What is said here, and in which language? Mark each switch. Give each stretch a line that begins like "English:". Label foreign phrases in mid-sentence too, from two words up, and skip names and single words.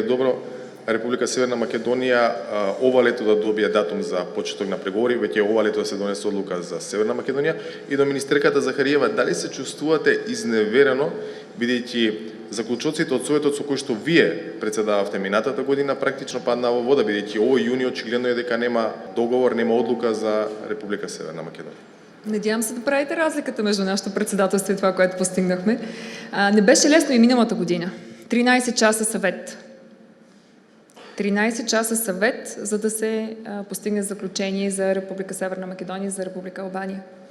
Macedonian: добро Република Северна Македонија ова лето да добие датум за почеток на преговори, веќе ова лето да се донесе одлука за Северна Македонија, и до министерката Захариева, дали се чувствувате изневерено, бидејќи заклучоците од Советот со кои што вие председававте минатата година практично падна во вода, бидејќи овој јуни очигледно е дека нема договор, нема одлука за Република Северна Македонија?
Bulgarian: Надявам се да правите разликата между нашето председателство и това, което постигнахме. Не беше лесно и миналата година. 13 часа съвет. 13 часа съвет, за да се постигне заключение за Република Северна Македония, за Република Албания.